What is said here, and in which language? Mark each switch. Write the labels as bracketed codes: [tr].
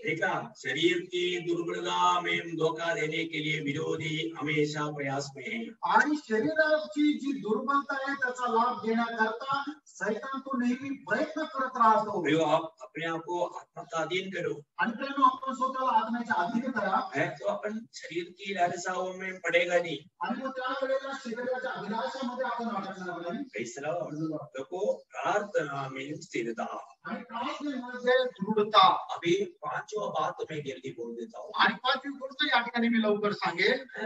[hi] देखा, शरीर की दुर्बलता में धोखा देने के लिए विरोधी हमेशा प्रयास में है। [mr] आणि शरीराची जी दुर्बलता आहे त्याचा लाभ घेण्याकरता सैतान तो नेहमी प्रयत्न करत राहतो। [hi] भाइयों, आप अपने आप को आत्मा का अधीन करो, [mr] आणि त्यामुळे आपण स्वतःला आत्म्याच्या अधीन करा, [hi] है तो अपन शरीर की लालसाओं में पड़ेगा नहीं। [mr] आणि मग त्या वेळेला शरीराच्या अभिलाषामध्ये आपण अडकणार नाही। [hi] फैसला देखो, प्रार्थना में स्थिरता, [mr] आणि प्रार्थनेमध्ये दृढता। [hi] अभी पांचवा बात मैं जल्दी बोल देता हूँ। [mr] आणि पाचवी गोष्ट या ठिकाणी मी लवकर सांगेन।